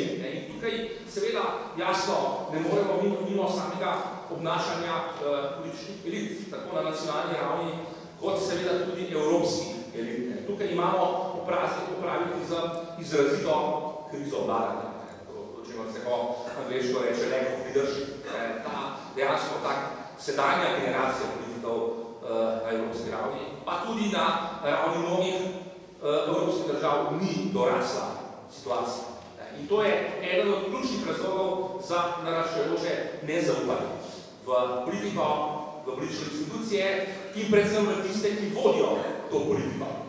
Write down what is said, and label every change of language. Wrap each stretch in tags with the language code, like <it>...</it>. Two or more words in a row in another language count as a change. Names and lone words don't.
<sl>In tukaj seveda jasno ne moremo mimo samega obnašanja političnih elit, tako na nacionalni ravni, kot seveda tudi evropskih elit. Tukaj imamo opraviti z izrazito krizo vladanja. Se ko angliško reče</sl> <en>lack of leadership,</en> <sl>ta dejansko tak sedanja generacija politikov na evropski ravni, pa tudi na ravni mnogih evropskih držav ni dorasla situacija. In to je eden od ključnih razlogov za naraščajoče nezaupanje v politiko, v politične institucije in predvsem v tiste, ki vodijo to politiko.</sl>